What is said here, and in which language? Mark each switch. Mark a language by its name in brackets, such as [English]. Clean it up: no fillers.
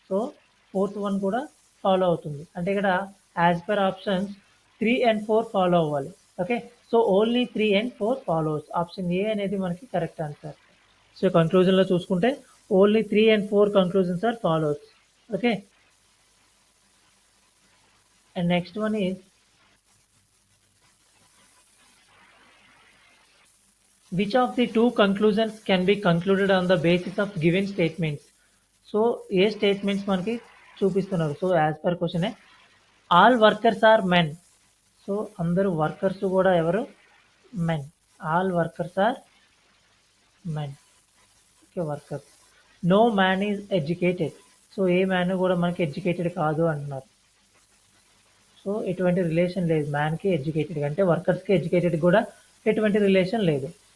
[Telugu] So fourth one కూడా follow అవుతుంది. అంటే ఇక్కడ as per options 3 and 4 follow అవ్వాలి. Okay. So [English] Only 3 and 4 follows. [Telugu] Option ఏ అనేది మనకి కరెక్ట్ ఆన్సర్. [English] so [Telugu] కంక్లూజన్లో చూసుకుంటే [English] Only 3 and 4 conclusions are follows. Okay. And next one is which of the two conclusions can be concluded on the basis of given statements. [Telugu] So ఏ statements మనకి చూపిస్తున్నారు. [English] So as per question all workers are men. [Telugu] So అందరూ workers కూడా ఎవరు, men. [English] All workers are men. [Telugu] Okay, workers. [English] No man is educated. [Telugu] So ఏ man కూడా మనకి educated కాదు అంటున్నారు. So ఎటువంటి రిలేషన్ లేదు మ్యాన్కి ఎడ్యుకేటెడ్ అంటే వర్కర్స్కి ఎడ్యుకేటెడ్ కూడా ఎటువంటి రిలేషన్ లేదు.